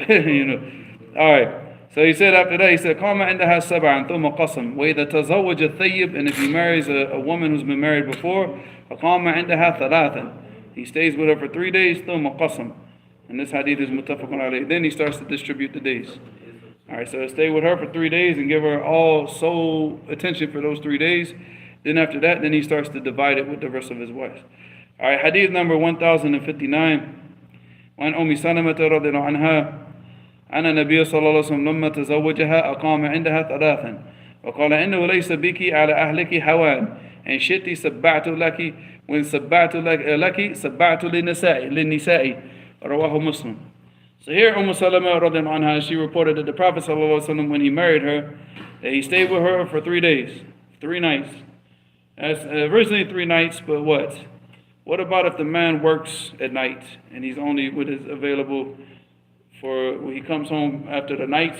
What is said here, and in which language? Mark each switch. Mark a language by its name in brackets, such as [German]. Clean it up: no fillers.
[English] All right. So he said after that, he said, [Arabic] قام عندها سبعا ثم قسم وإذا تزوج الثيب, [English] and if he marries a woman who's been married before, [Arabic] فقام عندها ثلاثا, [English] he stays with her for 3 days, [Arabic] ثم قسم, [English] and this hadith is [Arabic] متفق عليه. [English] Then he starts to distribute the days. All right, so stay with her for 3 days and give her all sole attention for those 3 days. Then after that, then he starts to divide it with the rest of his wives. All right, hadith number 1059. [Arabic] وعن أم سلمة رضي الله عنها أن النبي صلى الله عليه وسلم لما تزوجها أقام عندها ثلاثا وقال إنه ليس بك على أهلك هوان إن شئت سبعت لك وإن سبعت لك سبعت للنساء رواه مسلم. [English] So here Salama [Arabic] رضي الله عنها, [English] she reported that the Prophet sallallahu alaihi wasallam, when he married her, that he stayed with her for 3 days, 3 nights. That's originally 3 nights, but what? What about if the man works at night and he's only with his available for when he comes home after the nights?